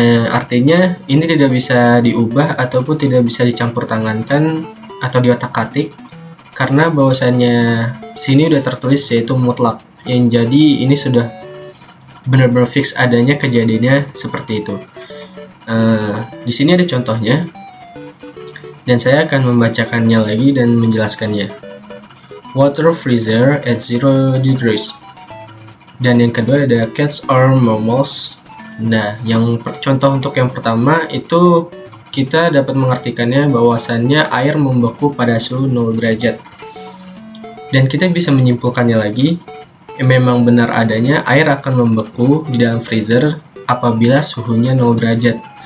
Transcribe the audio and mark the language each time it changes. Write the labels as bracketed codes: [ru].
[id] Artinya ini tidak bisa diubah ataupun tidak bisa dicampur tangankan atau diotak-atik, karena bahwasannya sini udah tertulis yaitu mutlak, yang jadi ini sudah benar-benar fix adanya kejadiannya seperti itu. Di sini ada contohnya, dan saya akan membacakannya lagi dan menjelaskannya. [en] Water freezer at 0 degrees. [id] Dan yang kedua ada [en] cats are mammals. [id] Nah, contoh untuk yang pertama itu kita dapat mengartikannya bahwasannya air membeku pada suhu 0 derajat. Dan kita bisa menyimpulkannya lagi, memang benar adanya air akan membeku di dalam freezer apabila suhunya 0 derajat.